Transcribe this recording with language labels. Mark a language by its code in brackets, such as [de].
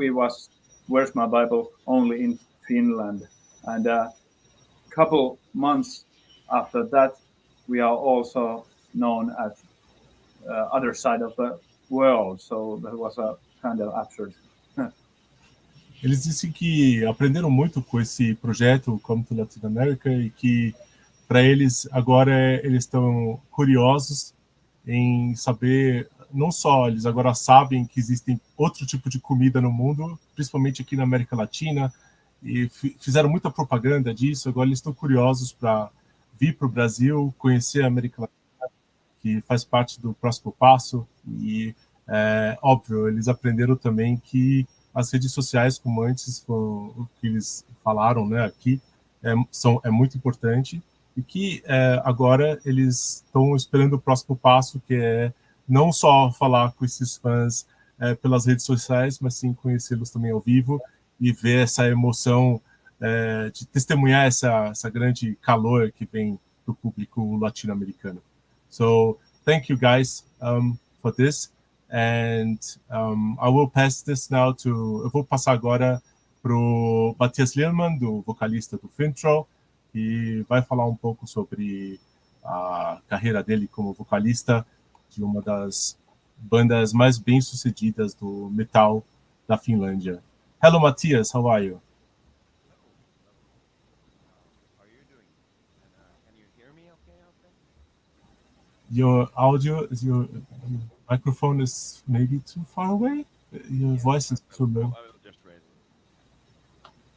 [en] We was Where's My Bible only in Finland, and a couple months after that, we are also known at other side of the world. So that was a kind of absurd. [pt] Eles dizem que aprenderam muito com esse projeto Come to Latin America e que para eles agora eles estão curiosos em saber, não só eles agora sabem que existem outro tipo de comida no mundo, principalmente aqui na América Latina, e fizeram muita propaganda disso, agora eles estão curiosos para vir para o Brasil, conhecer a América Latina, que faz parte do próximo passo, e óbvio, eles aprenderam também que as redes sociais, como antes o que eles falaram, né, aqui, é muito importante, e que agora eles estão esperando o próximo passo, que é não só falar com esses fãs pelas redes sociais, mas sim conhecê-los também ao vivo e ver essa emoção de testemunhar essa grande calor que vem do público latino-americano. [en] So, thank you guys for this. And I will pass this now to... [pt] Eu vou passar agora para o Matthias Lillmann, do vocalista do Fintroll, que vai falar um pouco sobre a carreira dele como vocalista de uma das bandas mais bem-sucedidas do metal da Finlândia. [en] Hello, Matthias, how are you? How are you doing? And can you hear me okay out there? Your audio, your microphone is maybe too far away. Your voice is too low. I will just raise it.